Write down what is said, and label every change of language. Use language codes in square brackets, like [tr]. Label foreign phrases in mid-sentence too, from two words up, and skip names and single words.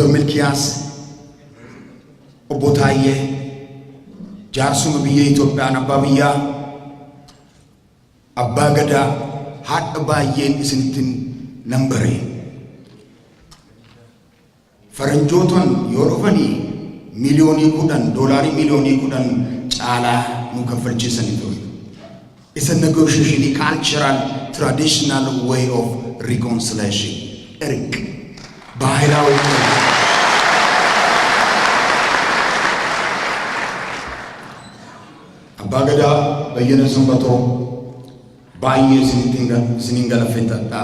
[om] Milkias Obbo Taye jaarsuma biyya Itoophiyaan abbaa biyyaa abbaa gadaa haadha baay'een isinittiin nan bare. Faranjootaan yoo dhufanii $10 miliyoonii caalaa nu kaffalchiisanii ture. [en] It's a negotiation, a cultural, traditional way of reconciliation. [om] Eric, ባህላዊ abbaa gadaa bayyana sanbatoo baay'ee isiniin galateeffadha.